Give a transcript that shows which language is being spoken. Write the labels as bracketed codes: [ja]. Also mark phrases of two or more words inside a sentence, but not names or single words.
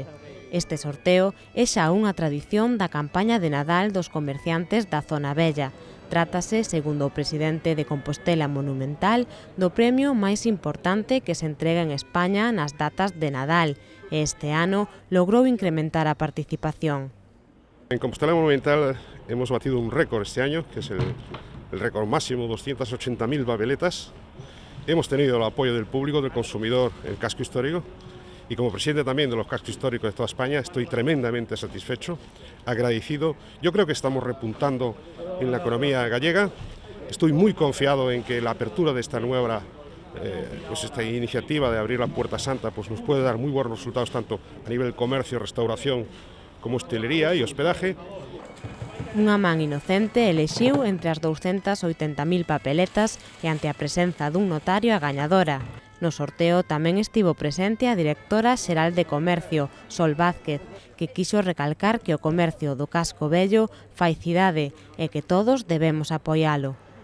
[gl] Este sorteo é xa unha tradición da campaña de Nadal dos comerciantes da Zona Vella. Trátase, segundo o presidente de Compostela Monumental, do premio máis importante que se entrega en España nas datas de Nadal, e este ano logrou incrementar a participación. [es] En Compostela Monumental hemos batido un récord este año, que es el récord máximo, 280.000 babeletas. Hemos tenido el apoyo del público, del consumidor, el casco histórico. Y como presidente también de los cascos históricos de toda España, estoy tremendamente satisfecho, agradecido. Yo creo que estamos repuntando en la economía gallega. Estoy muy confiado en que la apertura de esta nueva esta iniciativa de abrir la Puerta Santa pues nos puede dar muy buenos resultados tanto a nivel comercio, restauración, como hostelería y hospedaje. [gl] Unha man inocente elixiu entre as 280.000 papeletas e ante a presenza dun notario a gañadora. No sorteo tamén estivo presente a directora xeral de Comercio, Sol Vázquez, que quixo recalcar que o comercio do casco vello fai cidade e que todos debemos apoialo.